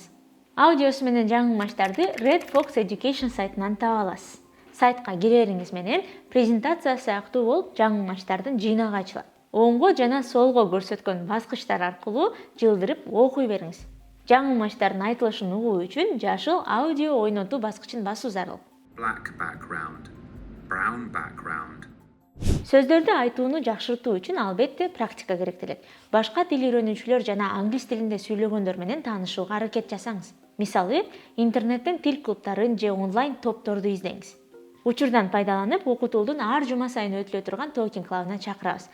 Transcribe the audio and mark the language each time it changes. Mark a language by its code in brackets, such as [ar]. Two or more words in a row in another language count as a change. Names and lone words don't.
[ky] Аудиосу менен жаңылмачтарды Red Fox Education сайтынан таба аласыз. Сайтка кирериңиз менен презентация сыяктуу болуп жаңылмачтардын жыйнагы ачылат. Оңго жана солго көрсөткөн баскычтар аркылуу жылдырып окуй бериңиз. Жаңылмачтардын айтылышын угуу үчүн жашыл аудио ойнотуу баскычын басуу зарыл. [en] Black background, brown background. [ky] Сөздөрдү айтууну жакшыртуу үчүн албетте практика керектелет. Башка тил үйрөнүүчүлөр жана англис тилинде сүйлөгөндөр менен таанышууга аракет жасаңыз. Мисалы, интернеттен тил клубтарын же онлайн топторду издеңиз. Учурдан пайдаланып, окутуулдун ар жума сайын өтүлө турган Talking Club'на чакырабыз.